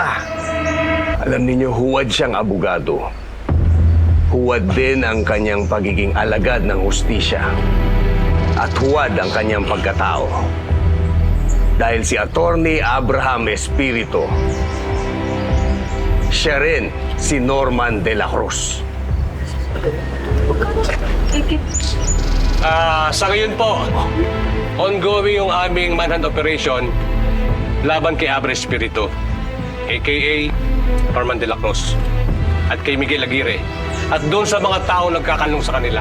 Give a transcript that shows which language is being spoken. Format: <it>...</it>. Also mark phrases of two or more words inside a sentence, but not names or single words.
<tl>Alam ninyo, huwad siyang abogado. huwad din ang kanyang pagiging alagad ng hustisya at huwad ang kanyang pagkatao. Dahil si Attorney Abraham Espiritu, siya rin si Norman de la Cruz. Sa ngayon po, ongoing yung aming</tl> <en>manhunt operation</en> <tl>laban kay Abra Espiritu, a.k.a. Norman de la Cruz, at kay Miguel Aguirre, at doon sa mga tao nagkakanlong sa kanila.</tl>